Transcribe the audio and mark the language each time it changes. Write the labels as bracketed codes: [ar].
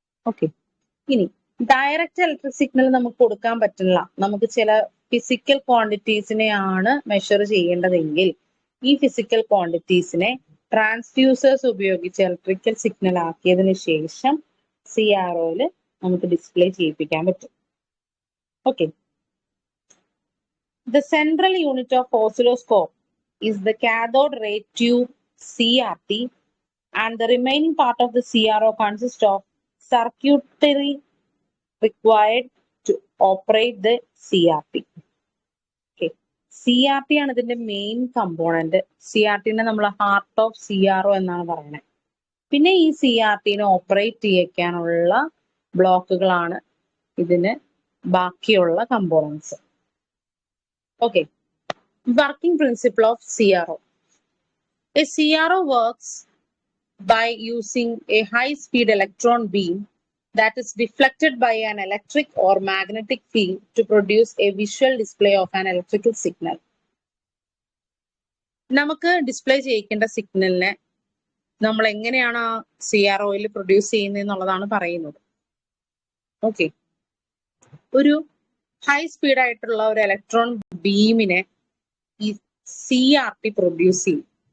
[ml] Okay, ഇനി direct electric signal നമുക്ക് കൊടുക്കാൻ പറ്റില്ല. നമുക്ക് ചില ഫിസിക്കൽ ക്വാണ്ടിറ്റീസിനെയാണ് മെഷർ ചെയ്യേണ്ടതെങ്കിൽ ഈ ഫിസിക്കൽ ക്വാണ്ടിറ്റീസിനെ ട്രാൻസ്ഡ്യൂസേഴ്സ് ഉപയോഗിച്ച് ഇലക്ട്രിക്കൽ സിഗ്നൽ ആക്കിയതിനു ശേഷം CROയിൽ നമുക്ക് ഡിസ്പ്ലേ ചെയ്യിപ്പിക്കാൻ പറ്റും. [en] Okay, the central unit of oscilloscope is the cathode ray tube CRT, and the remaining part of the CRO consists of circuitry required to operate the CRT. [ml] Okay, CRT ആണ് ഇതിന്റെ main component. CRTനെ നമ്മൾ heart of CRO എന്നാണ് പറയുന്നത്. പിന്നെ ഈ CRTനെ operate ചെയ്യിക്കാനുള്ള ബ്ലോക്കുകളാണ് ഇതിന് ബാക്കിയുള്ള components. [en] Okay, working principle of CRO. A CRO works by using a high-speed electron beam that is deflected by an electric or magnetic field to produce a visual display of an electrical signal. [ml] നമുക്ക് display ചെയ്യിക്കേണ്ട സിഗ്നലിനെ നമ്മൾ എങ്ങനെയാണ് ആ CROയിൽ produce ചെയ്യുന്നത് എന്നുള്ളതാണ് പറയുന്നത്. Okay, ഒരു high speed ആയിട്ടുള്ള ഒരു ഇലക്ട്രോൺ ബീമിനെ ഈ CRT പ്രൊഡ്യൂസ് ചെയ്യും.